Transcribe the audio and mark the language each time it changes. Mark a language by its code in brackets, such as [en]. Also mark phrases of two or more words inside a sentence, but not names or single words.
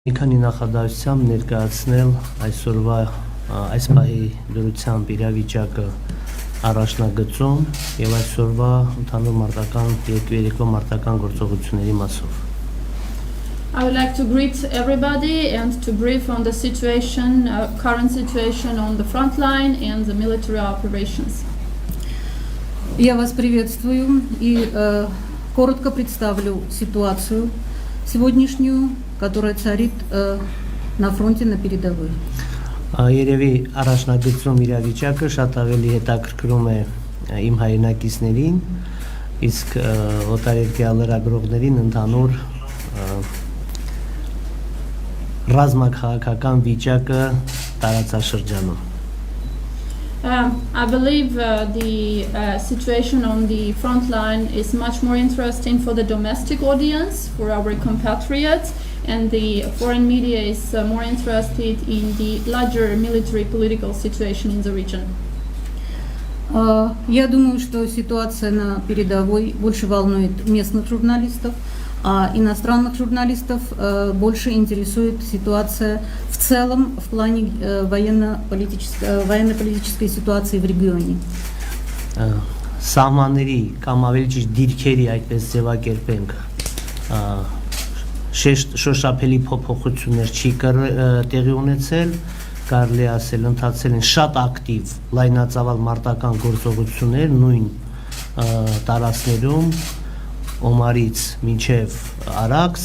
[hy] Այնքանի նախագահությամբ ներկայացնել այսօրվա այս պահի դրությամբ իրավիճակը առաջնագծում եւ այսօրվա ընդհանուր մարտական երկու մարտական գործողությունների մասով. [en] I would like to greet everybody and to brief on the situation, current situation on the front line and the military operations. [ru] Я вас приветствую и коротко представлю ситуацию сегодняшнюю, которая царит на фронте на передовой. [hy] Երևի առաջնագծում իրավիճակը շատ ավելի հետաքրքրում է իմ հայրենակիցներին, իսկ օտարերկրյա լրագրողներին ընդհանուր ռազմաքաղաքական վիճակը տարածաշրջանում. [en] I believe the situation on the front line is much more interesting for the domestic audience, for our compatriots, and the foreign media is more interested in the larger military political situation in the region. [ru] Я думаю, что ситуация на передовой больше волнует местных журналистов, а иностранных журналистов больше интересует ситуация в целом в плане военно-политической ситуации в регионе. [hy] Սահմանների կամ ավելի ճիշտ դիրքերի այդպես ձևակերպենք շոշափելի փոփոխություններ չի տեղի ունեցել, կարելի ասել ընթացել են շատ ակտիվ լայնածավալ մարտական գործողություններ նույն տարածքներում Օմարից մինչև Արաքս,